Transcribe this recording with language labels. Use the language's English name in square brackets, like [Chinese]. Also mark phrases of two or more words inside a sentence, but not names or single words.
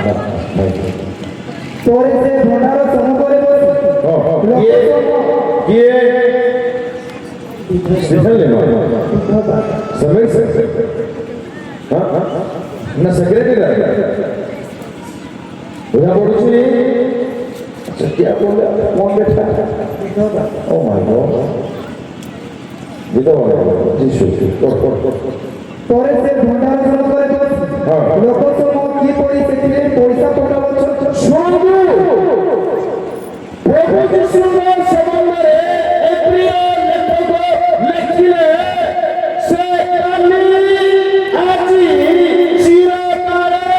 [Odia] ପରେ ସେ ଭଣ୍ଡାର ସମ୍ମୁଖରେ ବସି କିଏ ନା ସେକ୍ରେଟାରୀ ବୁଝା ପଡୁଛି। [Hindi] क्या बोले कौन बैठा? [English] Oh my God [Hindi] विधवा जीसु [Odia] ପରେ ସେ ଭଣ୍ଡାର ସମ୍ମୁଖରେ ବସି ଲୋକ ସବୁ କିପରି ସେଥିରେ ପଇସା ପକାଉଛନ୍ତି ଶୁଣନ୍ତୁ। ପ୍ରଭୁ ଯୀଶୁଙ୍କ ସମ୍ବନ୍ଧରେ ଏ ପ୍ରିୟ ଲେଖକ ଲେଖିଲେ ସେ କାଲି ଆଜି ଚିରକାଳ